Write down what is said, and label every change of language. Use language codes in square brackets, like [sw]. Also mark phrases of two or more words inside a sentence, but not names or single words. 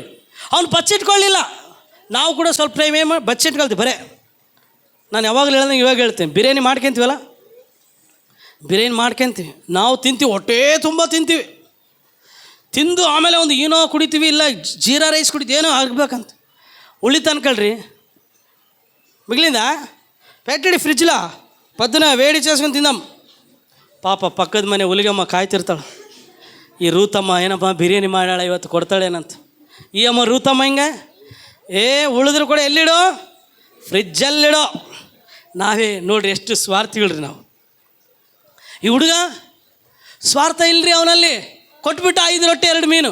[kn] ಅವ್ನು ಬಚ್ಚಿಟ್ಕೊಳ್ಳಿಲ್ಲ. ನಾವು ಕೂಡ ಸ್ವಲ್ಪ ಟೈಮ್ ಬಚ್ಚಿಟ್ಕೊಳ್ತೀವಿ. ಬರೇ ನಾನು ಯಾವಾಗಲೂ ಹೇಳ್ದಂಗೆ ಇವಾಗ ಹೇಳ್ತೇನೆ, ಬಿರಿಯಾನಿ ಮಾಡ್ಕೊತೀವಲ್ಲ, ಬಿರಿಯಾನಿ ಮಾಡ್ಕೊತೀವಿ, ನಾವು ತಿಂತೀವಿ, ಹೊಟ್ಟೆ ತುಂಬ ತಿಂತೀವಿ. ತಿಂದು ಆಮೇಲೆ ಒಂದು ಏನೋ ಕುಡಿತೀವಿ, ಇಲ್ಲ ಜೀರಾ ರೈಸ್ ಕುಡಿತೀವಿ, ಏನೋ ಆಗ್ಬೇಕಂತ ಉಳಿತು ಅನ್ಕೊಳ್ರಿ. [te] మిగిలిందా పెట్టడి ఫ్రిడ్జ్లో పొద్దున వేడి చేసుకుని తిందాం. [kn] ಪಾಪ ಪಕ್ಕದ ಮನೆ ಹುಲಿಗಮ್ಮ ಕಾಯ್ತಿರ್ತಾಳೆ, ಈ ರೂತಮ್ಮ ಏನಪ್ಪ ಬಿರಿಯಾನಿ ಮಾಡಾಳ ಇವತ್ತು ಕೊಡ್ತಾಳೇನಂತ. ಈ ಅಮ್ಮ ರೂತಮ್ಮ ಹಿಂಗೆ ಉಳಿದ್ರು ಕೂಡ ಎಲ್ಲಿಡೋ, ಫ್ರಿಜ್ಜಲ್ಲಿಡೋ. ನಾವೇ ನೋಡ್ರಿ ಎಷ್ಟು ಸ್ವಾರ್ಥಿಗಳ್ರಿ ನಾವು. ಈ ಹುಡುಗ ಸ್ವಾರ್ಥ ಇಲ್ಲರಿ, ಅವನಲ್ಲಿ ಕೊಟ್ಬಿಟ್ಟು 5 ರೊಟ್ಟಿ 2 ಮೀನು.